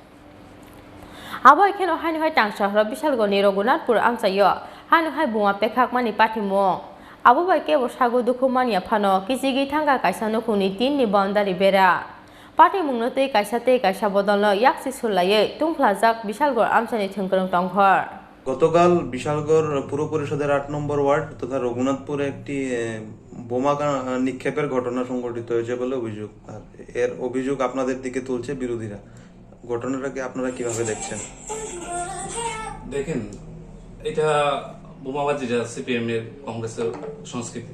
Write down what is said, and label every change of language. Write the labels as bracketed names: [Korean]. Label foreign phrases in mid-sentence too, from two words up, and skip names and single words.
[Kok Borok] abo ekheno haino tangsal horo Bishalgarh Raghunathpur Amchaio haino Booma Pekhakmani Patimung abo baike bosago dukhumani phano kisigi thanga kaisa nokuni tinni boundary bera Patimung nate kaisa te kaisa bodolno yaksi sulaye tungplajak Bishalgarh Amchani thengkrong tongkhor [Bangla] গতকাল বিশালগড় পুর পরিষদের ৮ নম্বর ওয়ার্ড তথা রঘুনাথপুরে একটি বোমা নিক্ষেপের ঘটনা সংঘটিত হয়েছে বলে অভিযোগ। আর এর অভিযোগ আপনাদের দিকে তুলছে বিরোধীরা। ঘটনাটাকে আপনারা কিভাবে দেখছেন? দেখেন, এটা বোমাবাজিটা সিপিএম এর কংগ্রেসের সংস্কৃতি।